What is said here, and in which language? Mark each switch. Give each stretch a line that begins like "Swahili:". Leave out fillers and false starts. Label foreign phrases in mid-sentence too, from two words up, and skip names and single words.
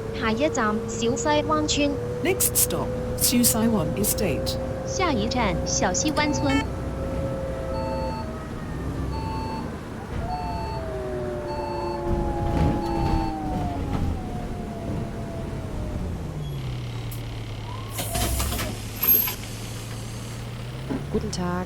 Cantonese: 下一站小西灣村，
English: Next stop, Siu Sai Wan Estate.
Cantonese: 下一站小西灣村。
German: Guten Tag.